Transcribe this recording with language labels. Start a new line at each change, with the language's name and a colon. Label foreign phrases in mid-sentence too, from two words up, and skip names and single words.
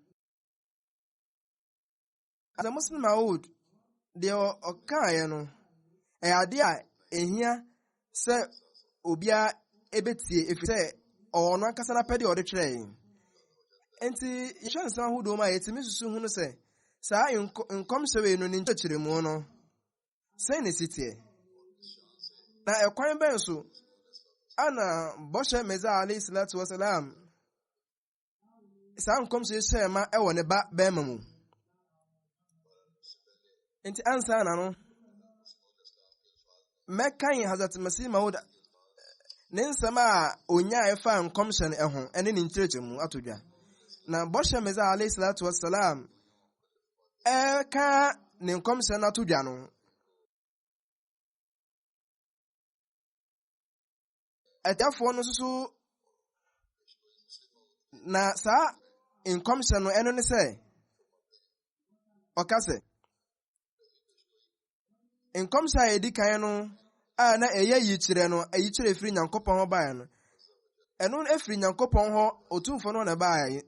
Akan: The Muslim Maud deɛ ɔkaeɛ no ɛyɛ ade a ehia sɛ obia ebetie efisɛ ɔno ankasa na pɛde ɔde twerɛ. enti yɛhwɛ nsɛm ahodoɔ mu a yɛtumi susu hu no sɛ saa nkɔmhyɛ wei no ne nkyerɛkyerɛmu no sɛn na ɛsi teɛ. Na ɛkwan bɛn so ana bɔhyɛ Mesia
Arabic: عليه الصلاة والسلام
Akan: saa nkɔmhyɛ hyɛ ma ɛwɔ ne ba bɛrima mu. Enti ansa na no mɛkan Hazrat Masih Maud ne nsɛm a onyaa ɛfa nkɔmhyɛ no ɛho ɛne ne nkyerɛkyerɛmu ato dwa. Na bɔhyɛ Mesia
Arabic: عليه الصلاة والسلام
Akan: ɛka ne nkɔmhyɛ no ato dwa no, ɛtiafoɔ no nso na saa nkɔmhyɛ no ɛno ne sɛ ɔka sɛ nkɔmhyɛ a yɛdi kan no a na ɛyɛ yikyerɛ no ayikyerɛ efiri Nyankopɔn hɔ baeɛ no, ɛno efiri Nyankopɔn hɔ otumfoɔ no na baeɛ.